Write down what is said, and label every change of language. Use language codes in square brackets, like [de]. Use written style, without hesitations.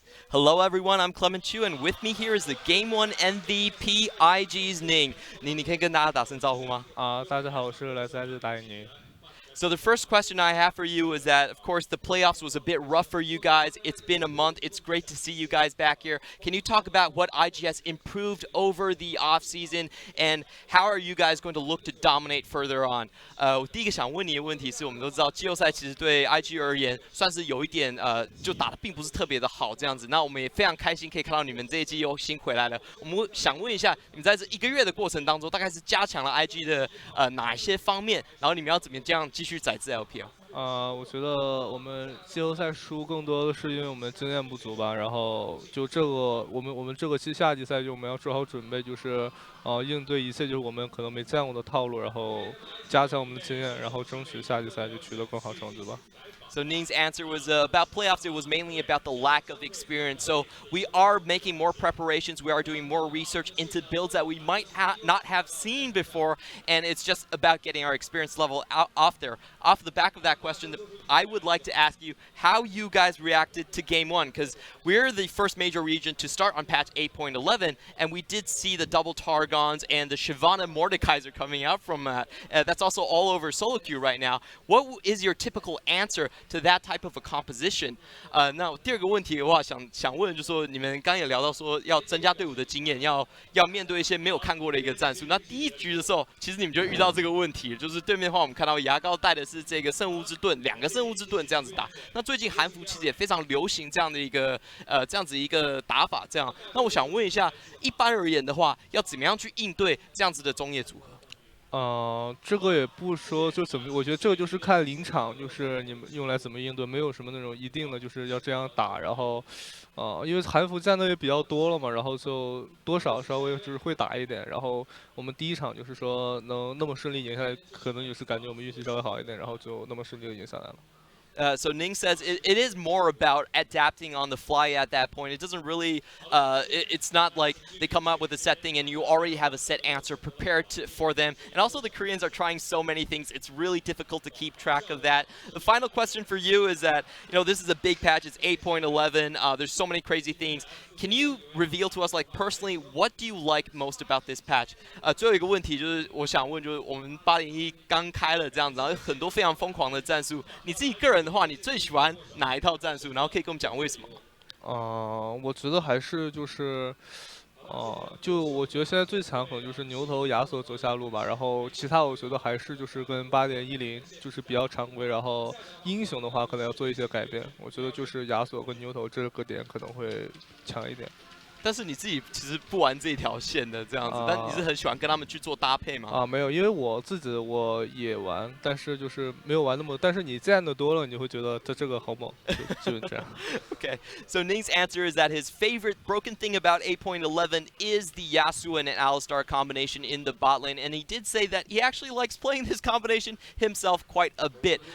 [en] Hello everyone, I'm Clement Chu, and with me here is the Game 1 MVP IG's Ning. [zh] Ning, 你可以跟大家打声招呼吗？大家好，我是来自日打印尼。 [en] So the first question I have for you is that, of course, the playoffs was a bit rough for you guys. It's been a month. It's great to see you guys back here. Can you talk about what IG has improved over the offseason, and how are you guys going to look to dominate further on? [zh] 我第一个想问你的问题是，我们都知道季后赛其实对 IG 而言算是有一点就打得并不是特别的好这样子。那我们也非常开心可以看到你们这一季又新回来了。我们想问一下，你们在这1个月的过程当中，大概是加强了 IG 的哪一些方面？然后你们要怎么这样继续载至 LPL？我觉得我们季后赛输更多的是因为我们经验不足吧。然后就这个，我们这个夏季赛就我们要做好准备，就是应对一切就是我们可能没见过的套路，然后加强我们的经验，然后争取夏季赛就取得更好成绩吧。 [en] So Ning's answer was about playoffs. It was mainly about the lack of experience. So we are making more preparations. We are doing more research into builds that we might not have seen before, and it's just about getting our experience level off there. Off the back of that question, I would like to ask you how you guys reacted to Game 1, because we're the first major region to start on patch 8.11, and we did see the double Targons and the Shyvana Mordekaiser coming out from that. That's also all over solo queue right now. What is your typical answer to that type of a composition? [zh] 那第二个问题的话，想问就是说，你们刚也聊到说要增加队伍的经验，要面对一些没有看过的一个战术。那第一局的时候，其实你们就遇到这个问题，就是对面的话，我们看到牙膏带的是这个圣物之盾，2个圣物之盾这样子打。那最近韩服其实也非常流行这样的一个这样子一个打法，这样。那我想问一下，一般而言的话，要怎么样去应对这样子的中野组合？这个也不说就怎么，我觉得这个就是看临场，就是你们用来怎么应对，没有什么那种一定的就是要这样打。然后，因为韩服战斗也比较多了嘛，然后就多少稍微就是会打一点。然后我们第一场就是说能那么顺利赢下来，可能也是感觉我们运气稍微好一点，然后就那么顺利的赢下来了。 [en] So Ning says it is more about adapting on the fly at that point. It doesn't really, it's not like they come up with a set thing and you already have a set answer prepared for them. And also the Koreans are trying so many things, it's really difficult to keep track of that. The final question for you is that, this is a big patch, it's 8.11, there's so many crazy things. Can you reveal to us, like personally, what do you like most about this patch? [zh] 最后一个问题就是我想问，就是我们801刚开了这样子，然后很多非常疯狂的战术，你自己个人的话，你最喜欢哪一套战术？然后可以跟我们讲为什么吗？我觉得还是就是，就我觉得现在最强可能就是牛头亚索走下路吧，然后其他我觉得还是就是跟8.10就是比较常规，然后英雄的话可能要做一些改变，我觉得就是亚索跟牛头这个点可能会强一点。但是你自己其实不玩这一条线的这样子，但你是很喜欢跟他们去做搭配吗？没有，因为我也玩，但是就是没有玩那么。但是你见的多了，你会觉得这个好猛，就这样。 [en] Okay, so Ning's answer is that his favorite broken thing about 8.11 is the Yasuo and Alistar combination in the bot lane, and he did say that he actually likes playing this combination himself quite a bit.